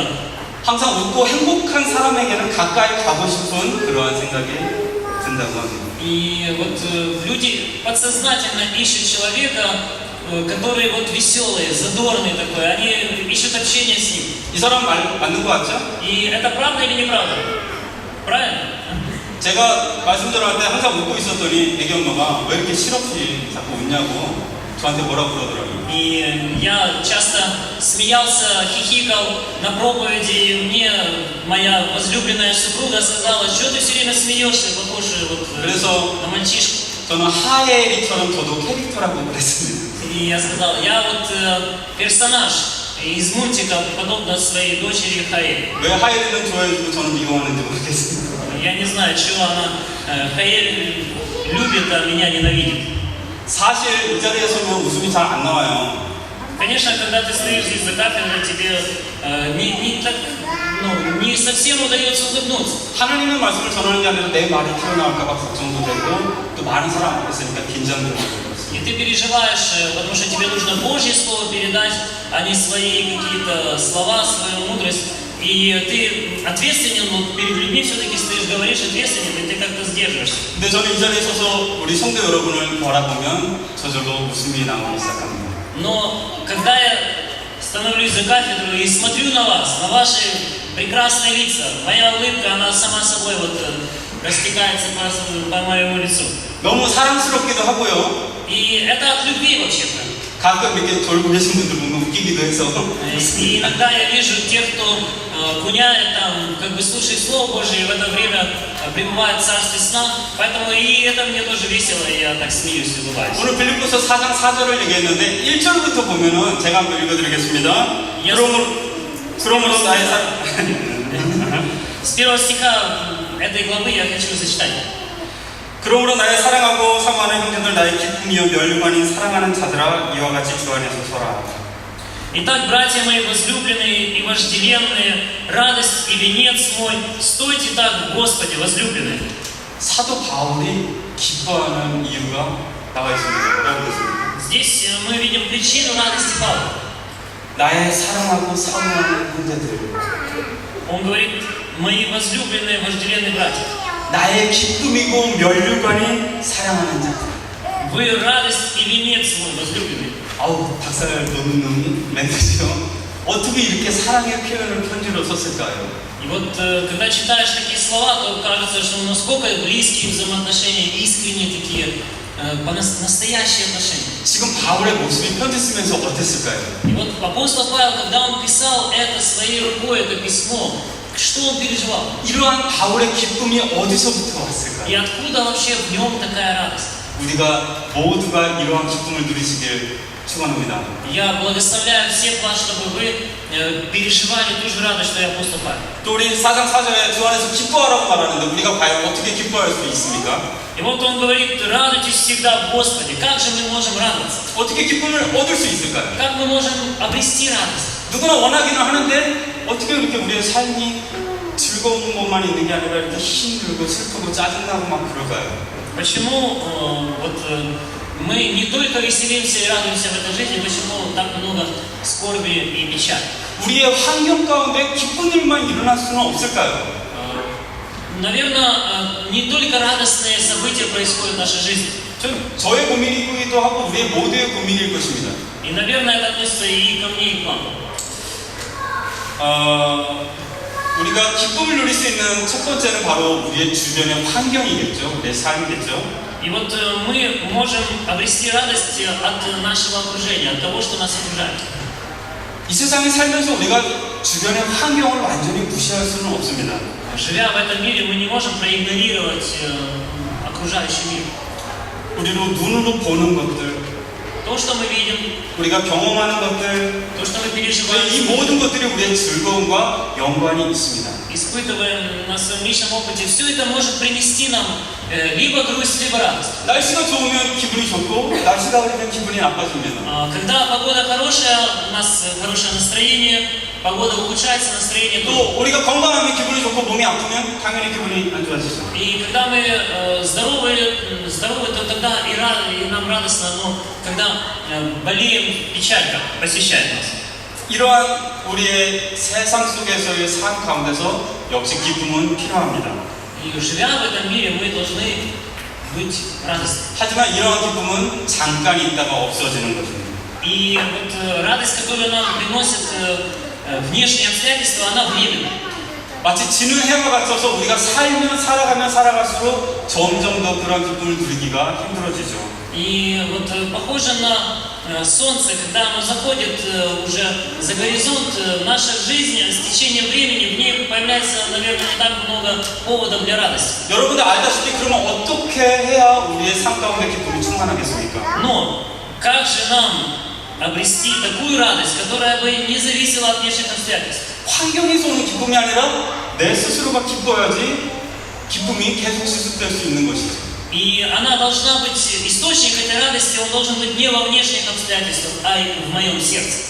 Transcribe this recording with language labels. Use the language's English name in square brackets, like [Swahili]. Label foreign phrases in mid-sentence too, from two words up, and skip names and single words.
[Korean] 항상 웃고 행복한 사람에게는 가까이 가고 싶은 그러한 생각이 든다고 합니다. [Russian] И вот люди подсознательно ищут человека, который вот веселый, задорный такой, они ищут общение с ним. [Korean] 이 사람 맞는 거 같죠? [Russian] И это правда или неправда? Правильно? [Korean] 제가 말씀드릴 때 항상 웃고 있었더니 애기 엄마가 왜 이렇게 실없이 자꾸 웃냐고 저한테 뭐라고 그러더라고요. [Russian] И я часто смеялся, хихикал на проповеди, и мне моя возлюбленная супруга сказала, что ты все время смеешься, похож вот [Korean] 그래서 [Russian] на мальчишку. [Korean] 저는 하예리처럼 저도 캐릭터라고 그랬습니다. [Russian] И я сказал, я вот персонаж из мультика, подобно своей дочери Хаэль. [Korean] 왜 하예리는 좋아해주고 저는 미워하는지 모르겠습니다. [Russian] Я не знаю, чего она, Хаэль любит, а меня ненавидит. [Korean] 사실 이 자리에 서면 웃음이 잘 안 나와요. [Russian] Конечно, когда ты стоишь здесь за кафедрой, тебе не совсем удается улыбнуться. [Korean] 하나님의 말씀을 전하는 게 아니라 내 말이 튀어나올까봐 걱정도 되고 또 많은 사람 앞에 있으니까 긴장도 되고 [Russian] И ты переживаешь, потому что тебе нужно Божье Слово передать, а не свои какие-то слова, свою мудрость. И ты ответственен, но перед людьми все-таки стоишь, говоришь ответственен, и ты как-то сдерживаешься. [Korean] 근데 저는 이 자리에 서서 우리 성도 여러분을 바라보면 저절로 웃음이 나오기 시작합니다. [Russian] Но когда я становлюсь за кафедру и смотрю на вас, на ваши прекрасные лица, моя улыбка, она сама собой вот растекается по моему лицу. [Korean] 너무 사랑스럽기도 하고요. [Russian] И это от любви вообще-то. [Korean] 가끔 이렇게 돌고 계신 분들 보면 웃기기도 해서 [Russian] И иногда я вижу тех, кто куняет там, как бы слушает Слово Божие, и в это время пребывает в царстве сна. Поэтому и это мне тоже весело, и я так смеюсь и улыбаюсь. [Korean] 오늘 빌립보서 4장 4절을 얘기했는데 1절부터 보면은 제가 한번 읽어드리겠습니다. 그러므로 나의 [Russian] С первого стиха этой главы я хочу зачитать. [Korean] 그러므로 나의 사랑하고 사모하는 형제들 나의 기쁨이요 멸류관인 사랑하는 자들아 이와 같이 주 안에서 서라. [Russian] Итак, братья мои возлюбленные и вожделенные, радость и венец мой, стойте так в Господе, возлюбленные. [Korean] 사도 바울이 기뻐하는 이유가 나와 있습니다. 뭐라고 그랬습니까? [Russian] Здесь мы видим причину радости Павла. [Korean] 나의 사랑하고 사모하는 형제들, [Russian] Он говорит, мои возлюбленные, вожделенные братья. [Korean] 나의 기쁨이고 멸류관인 사랑하는 자들. [Russian] Вы радость и венец мой, возлюбленный. [Korean] 아우 박살 돋는 멘트죠. 어떻게 이렇게 사랑의 표현을 편지로 썼을까요? [Russian] И вот когда читаешь такие слова, то кажется, что насколько близкие взаимоотношения, искренние такие, настоящие отношения. [Korean] 지금 바울의 모습이 편지 쓰면서 어땠을까요? [Russian] И вот апостол Павел, когда он писал это своей рукой, это письмо, что он переживал? [Korean] 이러한 바울의 기쁨이 어디서부터 왔을까요? [Russian] И откуда вообще в нем такая радость? [Korean] 우리가 모두가 이러한 기쁨을 누리시길 축원합니다. [Russian] Я благословляю всех вас, чтобы вы переживали ту же радость, что и апостол Павел. [Korean] 또 우리 4장 4절에 주 안에서 기뻐하라고 말하는데 우리가 과연 어떻게 기뻐할 수 있습니까? [Russian] И вот он говорит, радуйтесь всегда в Господе. Как же мы можем радоваться? [Korean] 어떻게 기쁨을 얻을 수 있을까요? [Russian] Как мы можем обрести радость? [Korean] 누구나 원하기는 하는데 어떻게 이렇게 우리의 삶이 즐거운 것만 있는 게 아니라 이렇게 힘들고 슬프고 짜증나고 막 그럴까요? [Russian] Почему мы не только веселимся и радуемся в этой жизни, почему так много скорби и печали? [Korean] 우리의 환경 가운데 기쁜 일만 일어날 수는 없을까요? [Russian] Наверное, не только радостные события происходят в нашей жизни. [Korean] 저의 고민이기도 하고 우리의 모두의 고민일 것입니다. [Russian] И, наверное, это относится и ко мне, и к вам. [Korean] 우리가 기쁨을 누릴 수 있는 첫 번째는 바로 우리의 주변의 환경이겠죠. 내 삶이겠죠. [Russian] И вот мы можем обрести радость от нашего окружения, от того, что нас окружает. [Korean] 이 세상에 살면서 우리가 주변의 환경을 완전히 무시할 수는 없습니다. [Russian] Живя в этом мире, мы не можем проигнорировать окружающий мир. [Korean] 우리로 눈으로 보는 것들, [Russian] То, что мы видим, [Korean] 우리가 경험하는 것들, [Russian] то, что мы [Korean] 이 [Russian] переживаем, [Korean] 모든 것들이 우리의 즐거움과 연관이 있습니다. [Russian] испытываем на своем личном опыте, все это может принести нам либо грусть, либо радость. [Korean] 날씨가 좋으면 기분이 좋고 날씨가 흐리면 기분이 나빠집니다. [Russian] Когда погода хорошая, у нас хорошее настроение, погода ухудшается, настроение тоже. [Korean] 또 우리가 건강하면 기분이 좋고 몸이 아프면 당연히 기분이 안 좋아지죠. [Russian] И когда мы здоровы, то тогда и нам радостно, но когда болеем, печалька посещает нас. [Korean] 이러한 우리의 세상 속에서의 삶 가운데서 역시 기쁨은 필요합니다. [Russian] И живя в этом мире, мы должны быть радостны. [Korean] 하지만 이러한 기쁨은 잠깐 있다가 없어지는 것입니다. [Russian] И вот радость, которую нам приносят внешние обстоятельства, она временна. [Korean] 마치 지는 해와 같아서 우리가 살아가면 살아갈수록 점점 더 그런 기쁨을 누리기가 힘들어지죠. [Russian] И вот похоже на солнце, когда оно заходит уже за горизонт, наша жизнь с течением времени, в ней появляется, наверное, не так много поводов для радости. [Korean] 여러분들 알다시피 그러면 어떻게 해야 우리의 삶 가운데 기쁨이 충만하겠습니까? [Russian] Но как же нам обрести такую радость, которая бы не зависела от внешних обстоятельств? [Korean] 환경에서 오는 기쁨이 아니라 내 스스로가 기뻐야지 기쁨이 계속 지속될 수 있는 것이죠. [Russian] И она должна быть, источник этой радости, он должен быть не во внешних обстоятельствах, а и в моем сердце.